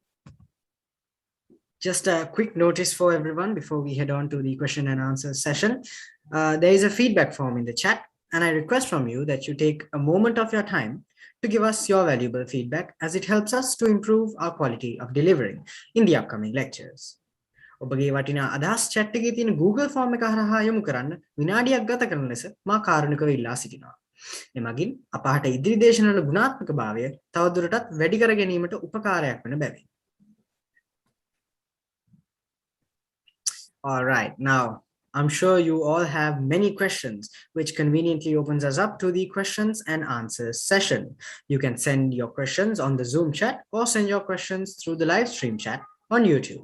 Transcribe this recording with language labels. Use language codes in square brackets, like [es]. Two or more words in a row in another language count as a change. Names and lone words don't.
[en] Just a quick notice for everyone before we head on to the question and answer session. There is a feedback form in the chat, and I request from you that you take a moment of your time to give us your valuable feedback, as it helps us to improve our quality of delivering in the upcoming lectures. [si] ඔබගේ වටිනා අදහස් chat එකේ තියෙන Google form එක හරහා යොමු කරන්න විනාඩියක් ගත කරන ලෙස මා කාරුණිකව ඉල්ලා සිටිනවා. එමගින් අපහට ඉදිරි දේශනවල ගුණාත්මකභාවය තවදුරටත් වැඩි කර ගැනීමට උපකාරයක් වන බැවින්. [en] All right, now I'm sure you all have many questions, which conveniently opens us up to the questions and answers session. You can send your questions on the Zoom chat or send your questions through the live stream chat on YouTube.